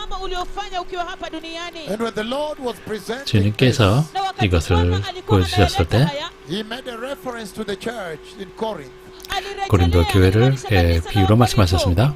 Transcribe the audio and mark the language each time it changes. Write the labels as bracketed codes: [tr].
[en] And when the Lord was presenting [ko] 주님께서 이것을 보여주셨을 때 [en] He made a reference to the church in Corinth [ko] 고린도 교회를 비유로 말씀하셨습니다.